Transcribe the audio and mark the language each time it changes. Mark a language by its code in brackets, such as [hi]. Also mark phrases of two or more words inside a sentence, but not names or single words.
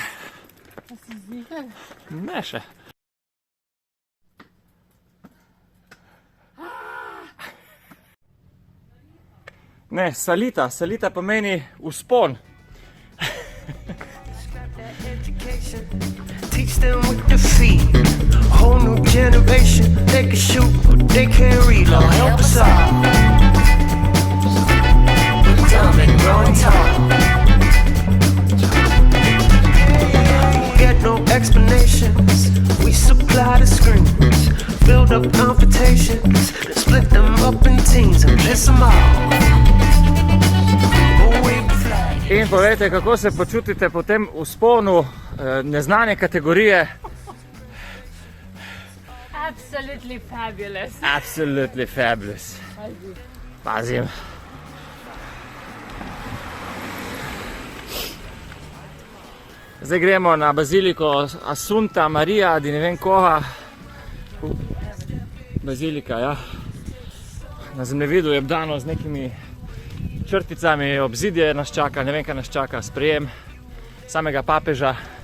[sl] Ne še. Ne, salita. Salita pomeni vzpon. [en] Teach them with the feet. Whole new generation. They can shoot, but they can't read. Lord, help us all. We're dumb and growing tall. You get no explanations. We supply the screens. Build start up confrontations, then split them up in teams and piss them off. [sl] In povejte, kako se počutite po tem vzponu neznane kategorije? [en] Absolutely fabulous. Absolutely fabulous. [sl] Pazim. Zdaj gremo na baziliko Assunta Maria di ne vem koga. Bazilika, ja. Na zemljevidu je obdano z nekimi črticami, obzidje nas čaka, ne vem, kaj nas čaka, sprejem samega papeža.